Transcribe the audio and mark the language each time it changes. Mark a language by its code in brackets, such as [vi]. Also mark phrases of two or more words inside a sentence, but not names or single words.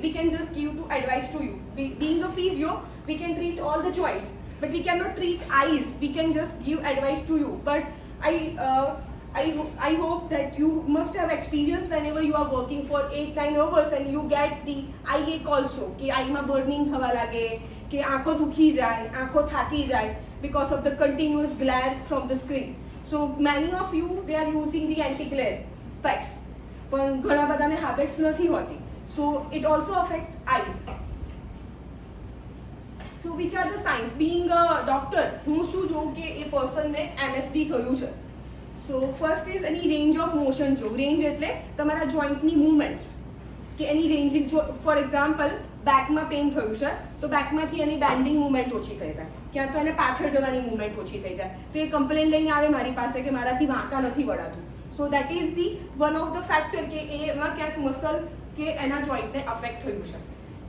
[en] We can just give to advice to you. Being a physio, we can treat all the joints, but we cannot treat eyes. We can just give advice to you. But I hope that you must have experienced whenever you are working for 8-9 hours and you get the eye ache also, [gu] કે આઈમાં બર્નિંગ થવા લાગે, કે આંખો દુખી જાય, આંખો થાકી જાય [en] because of the continuous glare from the screen. So many of you, they are using the anti-glare specs, [gu] પણ ઘણા બધાને habits નથી હોતી. [en] So it also affects eyes. So which are the signs? Being a doctor, [gu] હું શું જોઉં કે એ પર્સનને MSD થયું છે. [en] So first is any range of motion જો. [gu] Range એટલે તમારા જોઈન્ટની મૂવમેન્ટ્સ, કે એની રેન્જિંગ જો [en] for example [gu] બેકમાં પેઇન થયું છે તો બેકમાંથી એની [en] bending movement [gu] ઓછી થઈ જાય, ક્યાં તો એને પાછળ જવાની મૂવમેન્ટ ઓછી થઈ જાય, તો એ કમ્પ્લેન લઈને આવે મારી પાસે કે મારાથી વાંકા નથી વળાતું. [en] So that is the one of the factor [gu] કે એમાં ક્યાંક મસલ કે એના જોઈન્ટને અફેક્ટ થયું છે.